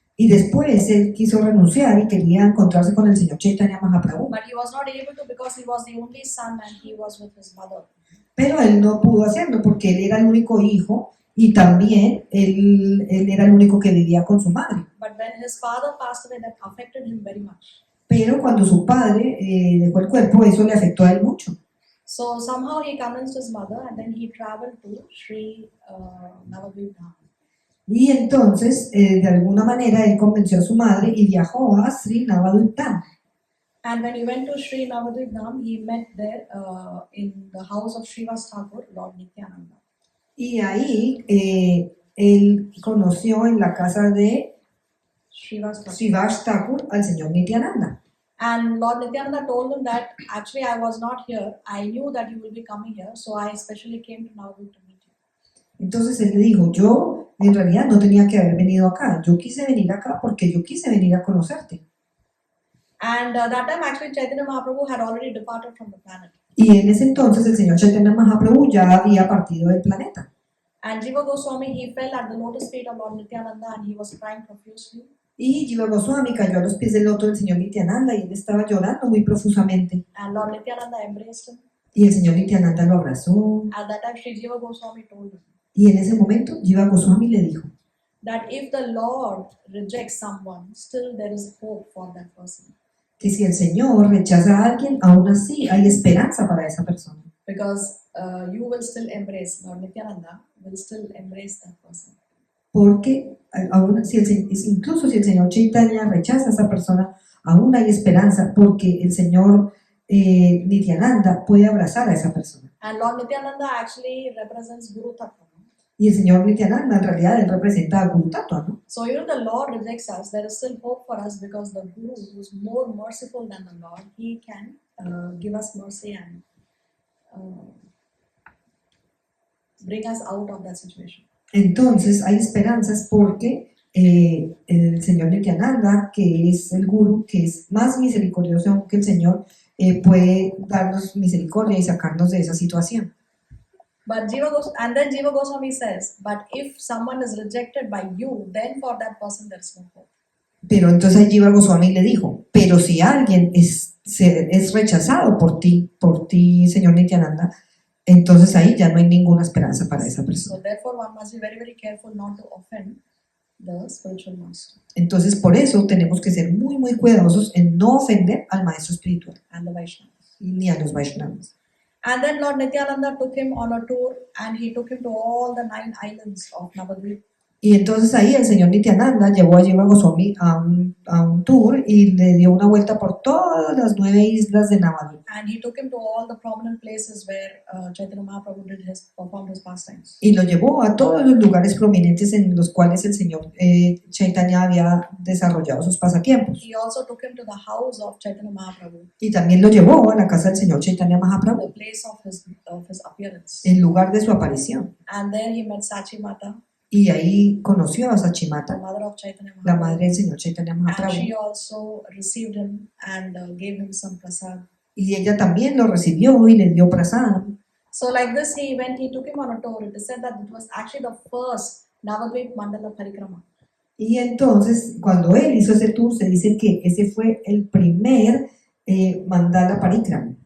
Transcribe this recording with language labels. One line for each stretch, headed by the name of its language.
Spanish: Y después él quiso renunciar y quería encontrarse con el señor Chaitanya Mahaprabhu.
English: But he was not able to because he was the only son and he was with his mother.
Spanish: Pero él no pudo hacerlo porque él era el único hijo y también él era el único que vivía con su madre.
English: But when his father passed away, that affected him very much.
Spanish: Pero cuando su padre dejó el cuerpo, eso le afectó a él mucho.
English: So somehow he convinced his mother, and then he traveled to Sri Navadvip Dham.
Spanish: Y entonces, de alguna manera, él convenció a su madre y viajó a Sri Navadvip Dham.
English: And when he went to Sri Navadvip Dham, he met there in the house of Srivas Thakur, Lord Nityananda.
Spanish: Y ahí él conoció en la casa de Srivas Thakur. Srivas Thakur al señor Nityananda.
English: And Lord Nityananda told him that actually I was not here. I knew that you will be coming here, so I especially came to Navadvip to meet you.
Spanish: Entonces él le dijo, yo en realidad no tenía que haber venido acá, yo quise venir acá porque yo quise venir a conocerte.
English: And that time actually Chaitanya Mahaprabhu had already departed from the planet.
Spanish: Y en ese entonces el señor Chaitanya Mahaprabhu ya había partido del planeta.
English: And Jiva Goswami, he fell at the lotus feet of Lord Nityananda and he was crying profusely.
Spanish: Y Jiva Goswami cayó a los pies del loto del señor Nityananda y él estaba llorando muy profusamente.
English: And Lord Nityananda embraced him.
Spanish: Y el señor Nityananda lo abrazó.
English: At that time, Sri Jiva Goswami told him
Spanish: Y en ese momento Jiva Goswami le dijo
English: that if the Lord rejects someone, still there is hope for that person.
Spanish: que si el Señor rechaza a alguien, aún así hay esperanza para esa persona.
English: Because you will still embrace, Lord Nityananda will still embrace that person.
Spanish: Porque aún si incluso si el Señor Chaitanya rechaza a esa persona, aún hay esperanza porque el Señor Nityananda puede abrazar a esa persona.
English: And Lord Nityananda actually represents Guru Tattva.
Spanish: Y el Señor Nityananda en realidad él representa a Guru Tattva, ¿no?
English: So even if the Lord rejects us, there is still hope for us because the Guru, who is more merciful than the Lord, he can give us mercy and bring us out of that situation.
Spanish: Entonces hay esperanzas porque el Señor Nityananda, que es el Guru, que es más misericordioso que el Señor, puede darnos misericordia y sacarnos de esa situación.
English: But and then Jiva Goswami says, but if someone is rejected by you, then for that person there is no hope.
Spanish: Pero entonces Jiva Goswami le dijo, pero si alguien es rechazado por ti, Señor Nityananda, entonces ahí ya no hay ninguna esperanza para esa persona.
English: So therefore one must be very, very careful not to offend the spiritual master
Spanish: Entonces por eso tenemos que ser muy, muy cuidadosos en no ofender al maestro espiritual
English: and the Vaishnavas.
Spanish: ni a los Vaishnavas.
English: And then Lord Nityananda took him on a tour and he took him to all the 9 islands of Navadvip.
Spanish: Y entonces ahí el señor Nityananda llevó a Jiva Goswami a un tour y le dio una vuelta por todas las 9 islas de Navadvip.
English: And he took him to all the prominent places where Chaitanya Mahaprabhu performed his pastimes.
Spanish: Y lo llevó a todos los lugares prominentes en los cuales el señor Chaitanya había desarrollado sus pasatiempos.
English: He also took him to the house of Chaitanya Mahaprabhu,
Spanish: Y también lo llevó a la casa del señor Chaitanya Mahaprabhu,
English: the place of his appearance.
Spanish: el lugar de su aparición.
English: And there he met Sachi Mata,
Spanish: Y ahí conoció a
English: the
Spanish: Sachimata,
English: mother of Chaitanya
Spanish: la
English: Mahaprabhu.
Spanish: madre del señor Chaitanya
English: And
Spanish: Mahaprabhu.
English: she also received him and gave him some prasad.
Spanish: Y ella también lo recibió y le dio prasadam.
English: So like this, he took him on a tour. It is said that it was actually the first Navadvip Mandala Parikrama.
Spanish: Y entonces, cuando él hizo ese tour, se dice que ese fue el primer mandala parikrama.